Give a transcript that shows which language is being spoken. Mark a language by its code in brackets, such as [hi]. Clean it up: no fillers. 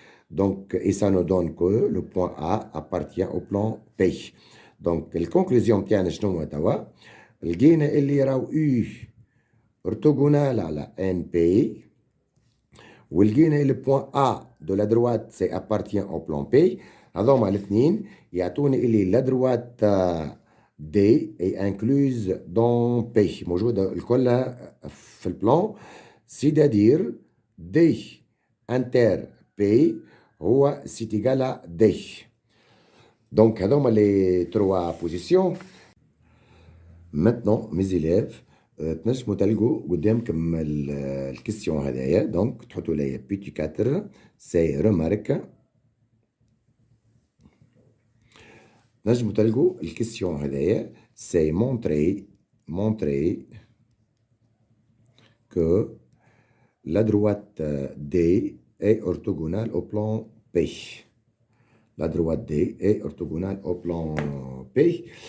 [fr] Donc, et ça nous donne que le point A appartient au plan P. Donc la conclusion [ar] تاعنا شنو هو توا؟ لقينا اللي راهو [fr] U orthogonal [ar] على [fr] NP [ar] ولقينا [fr] le point A de la droite c'est appartient au plan P. [ar] هذوما الاثنين يعطوني اللي [fr] la droite D est incluse dans P [ar] موجودة الكل في البلان. [fr] C'est-à-dire D inter P [ar] هو [fr] c'est égal à D. Donc [ar] هذوما [fr] les trois positions. Maintenant mes élèves [ar] تنجموا تلقوا قدامكم الكيستيون هذايا. [fr] دونك [ar] تحطوا [fr] لي بيتي 4 سي ريمارك. [ar] نجموا تلقوا الكيستيون هذايا [fr] سي montrer que la droite D est orthogonale au plan P. La droite D est orthogonale au plan P.